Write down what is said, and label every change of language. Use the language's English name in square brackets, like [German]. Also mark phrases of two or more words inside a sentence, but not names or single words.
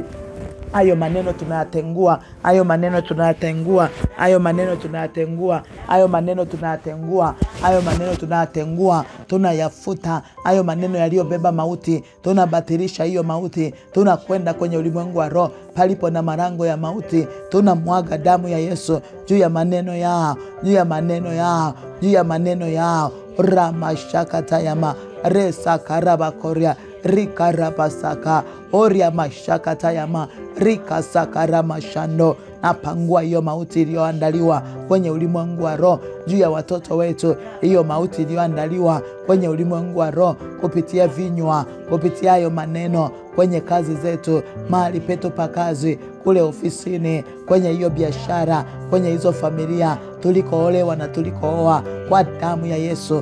[Swahili] Hayo maneno tunayatengua, hayo maneno tunayatengua, hayo maneno tunayatengua, hayo maneno tunayatengua, hayo maneno tunayatengua, tunayafuta hayo maneno yaliyobeba mauti. Tunabatilisha hiyo mauti. Tunakwenda kwenye ulimwengu wa roho palipo na marango ya mauti. Tunamwaga damu ya Yesu juu ya maneno yao, juu ya maneno yao, juu ya maneno yao. Ramashakatayama resa karabakoria rikarabasaka oria mashakatayama rika sakarama shando. Napangua hiyo mauti iliyoandaliwa kwenye ulimwengu wa roho juu ya watoto wetu, hiyo mauti iliyoandaliwa kwenye ulimwengu wa roho kupitia vinywa, kupitia hayo maneno kwenye kazi zetu, mahali petu pa kazi, kule ofisini, kwenye hiyo biashara, kwenye hizo familia tulikoolewa na tulikooa, kwa damu ya Yesu.